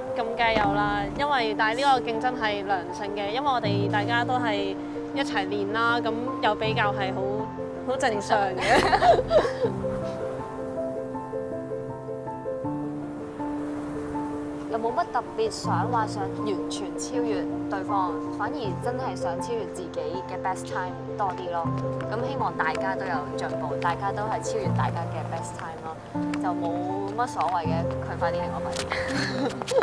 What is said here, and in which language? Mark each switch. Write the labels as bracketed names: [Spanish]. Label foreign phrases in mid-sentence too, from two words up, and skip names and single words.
[Cantonese] 咁梗係有啦，但係呢個競爭係良性嘅，因為我哋大家都係一齊練啦，咁有比較係好正常嘅。又冇乜特別想完全超越對方，反而真係想超越自己嘅 [English] best time [Cantonese] 多啲咯。咁希望大家都有進步，大家都係超越大家嘅 [English] best time [Cantonese] 咯，就冇乜所謂嘅，佢快啲定我快啲。